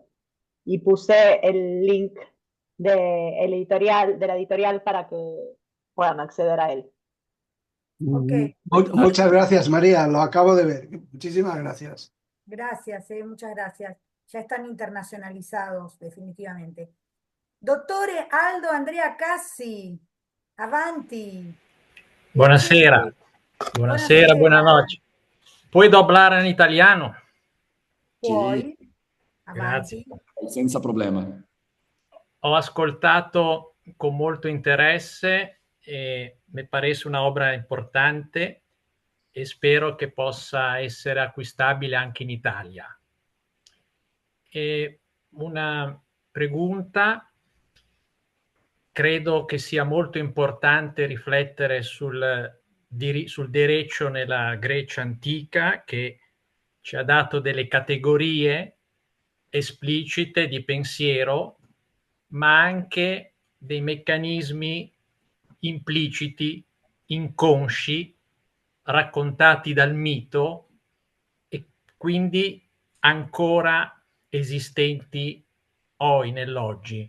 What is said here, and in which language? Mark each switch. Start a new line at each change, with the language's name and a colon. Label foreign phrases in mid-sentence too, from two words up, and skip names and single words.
Spanish: Y puse el link de la editorial para que puedan acceder a él. Ok. Muchas gracias, María. Lo acabo de ver. Muchísimas gracias. Gracias, muchas gracias. Ya están internacionalizados, definitivamente.
Italian: Dottore Aldo Andrea Cassi, avanti. Buonasera. Buonasera, buonanotte.
Spanish: Puedo hablar en italiano?
Italian: Puoi. Sì. Avanti. Grazie. Senza problema. Ho ascoltato con molto interesse e
Spanish: mi parece una obra importante
Italian: e spero che possa essere acquistabile anche in Italia. E
Spanish: una pregunta:
Italian: credo che sia molto importante riflettere sul derecho nella Grecia antica, che ci ha dato delle categorie esplicite di pensiero, ma anche dei meccanismi impliciti, inconsci, raccontati dal mito e quindi ancora esistenti nell'oggi.